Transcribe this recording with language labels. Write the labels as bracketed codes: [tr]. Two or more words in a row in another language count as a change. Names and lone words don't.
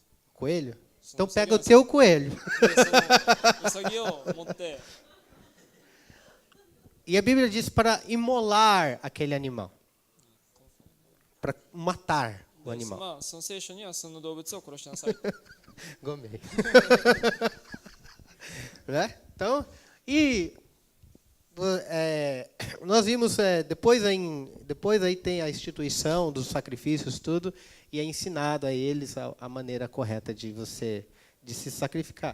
[pt] Coelho? [ja] その [pt] Então pega o teu coelho. [ja] でそのウサギを持って [pt] E a Bíblia diz para imolar aquele animal. Para matar o [ja] で [pt] animal. [ja] その聖書にはその動物を殺しなさい。 [pt] Gomei. Né? Então, nós vimos, depois aí tem a instituição dos sacrifícios, tudo, e é ensinado a eles a maneira correta de se sacrificar.